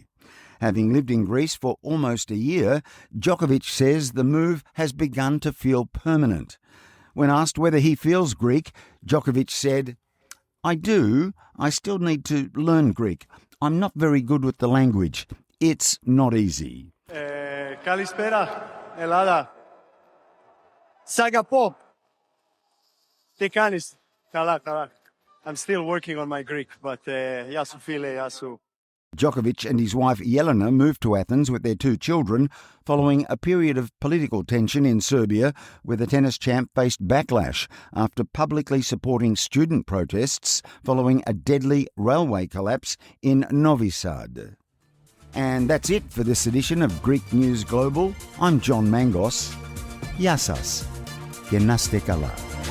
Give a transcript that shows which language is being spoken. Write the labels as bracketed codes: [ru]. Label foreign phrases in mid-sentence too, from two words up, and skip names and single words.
[en] Having lived in Greece for almost a year, Djokovic says the move has begun to feel permanent. When asked whether he feels Greek, Djokovic said, "I do. I still need to learn Greek. I'm not very good with the language. It's not easy." [el] Καλησπέρα, Ελλάδα. Σ' αγαπώ. Τι κάνεις? Καλά. I'm still working on my Greek, but γεια σου φίλε, γεια σου. [en] Djokovic and his wife Jelena moved to Athens with their 2 children following a period of political tension in Serbia where the tennis champ faced backlash after publicly supporting student protests following a deadly railway collapse in Novi Sad. And that's it for this edition of Greek News Global. I'm John Mangos. [el] Gya σας και να είστε καλά.